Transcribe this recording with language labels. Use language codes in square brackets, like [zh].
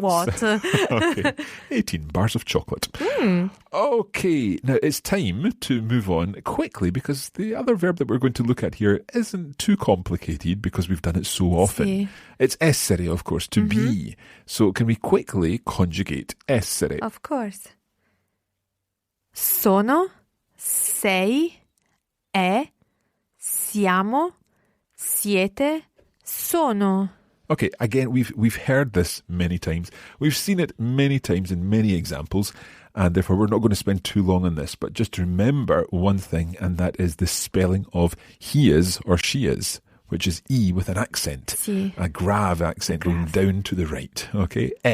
[en] what? Okay, 18 bars of chocolate. Okay, now it's time to move on quickly because the other verb that we're going to look at here isn't too complicated because we've done it so often. [it] Sì. [en] It's essere, of course, to be. So can we quickly conjugate essere? Of course. [it] Sono, sei, è, siamo, siete, sono. [en] Okay, again, we've heard this many times. We've seen it many times in many examples. and therefore we're not going to spend too long on this, but just remember one thing, and that is the spelling of he is or she is, which is E with an accent, a grave accent going down to the right, okay?